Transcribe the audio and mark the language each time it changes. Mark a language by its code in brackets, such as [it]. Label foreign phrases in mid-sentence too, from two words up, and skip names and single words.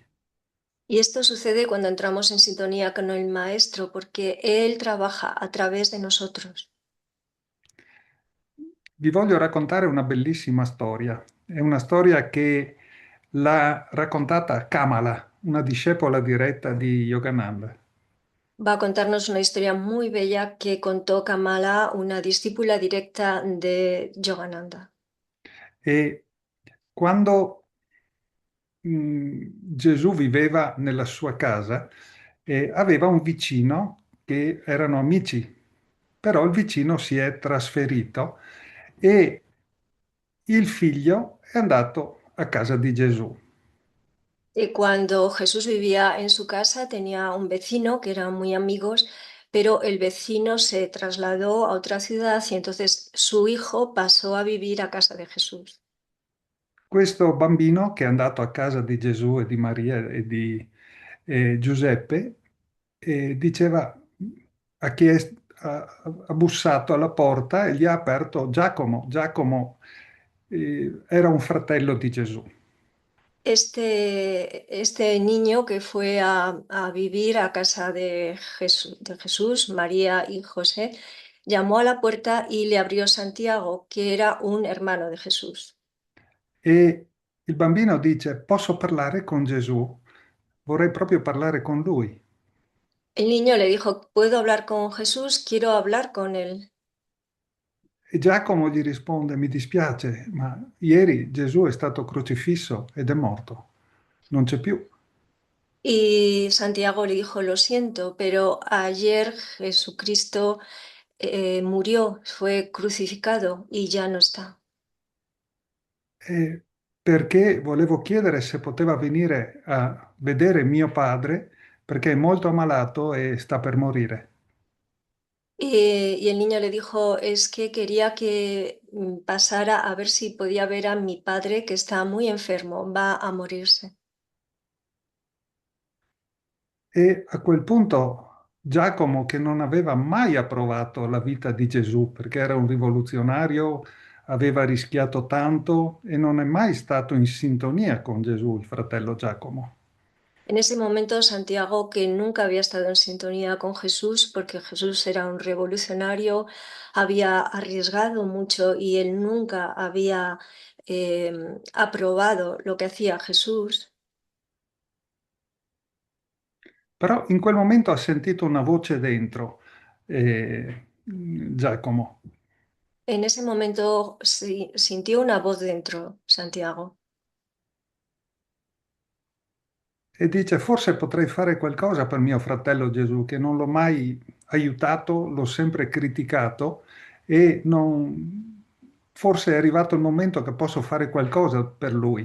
[es] Y esto sucede cuando entramos en sintonía con el Maestro, porque Él trabaja a través de nosotros. [it] Vi voglio raccontare una bellissima storia. È una storia che l'ha raccontata Kamala, una discepola diretta di Yogananda. [es] Va a contarnos una historia muy bella que contó Kamala, una discípula directa de Yogananda. [it] E quando Gesù viveva nella sua casa e aveva un vicino che erano amici, però il vicino si è trasferito e il figlio è andato a casa di Gesù. [es] Y cuando Jesús vivía en su casa, tenía un vecino que eran muy amigos, pero el vecino se trasladó a otra ciudad y entonces su hijo pasó a vivir a casa de Jesús. [it] Questo bambino che è andato a casa di Gesù e di Maria e di Giuseppe diceva, ha bussato alla porta e gli ha aperto Giacomo. Giacomo era un fratello di Gesù. [es] Este niño que fue a vivir a casa de Jesús, María y José, llamó a la puerta y le abrió Santiago, que era un hermano de Jesús. [it] E il bambino dice, posso parlare con Gesù? Vorrei proprio parlare con lui. [es] El niño le dijo, ¿puedo hablar con Jesús? Quiero hablar con él. [it] E Giacomo gli risponde, mi dispiace, ma ieri Gesù è stato crocifisso ed è morto. Non c'è più. [es] Y Santiago le dijo, lo siento, pero ayer Jesucristo murió, fue crucificado y ya no está. [it] Perché volevo chiedere se poteva venire a vedere mio padre, perché è molto ammalato e sta per morire. [es] Y el niño le dijo, es que quería que pasara a ver si podía ver a mi padre que está muy enfermo, va a morirse. [it] E a quel punto Giacomo, che non aveva mai approvato la vita di Gesù, perché era un rivoluzionario, aveva rischiato tanto e non è mai stato in sintonia con Gesù, il fratello Giacomo. [es] En ese momento, Santiago, que nunca había estado en sintonía con Jesús, porque Jesús era un revolucionario, había arriesgado mucho y él nunca había eh, aprobado lo que hacía Jesús. [it] Però in quel momento ha sentito una voce dentro, Giacomo, [es] En ese momento sintió una voz dentro, Santiago, [it] e dice, forse potrei fare qualcosa per mio fratello Gesù, che non l'ho mai aiutato, l'ho sempre criticato e forse è arrivato il momento che posso fare qualcosa per lui.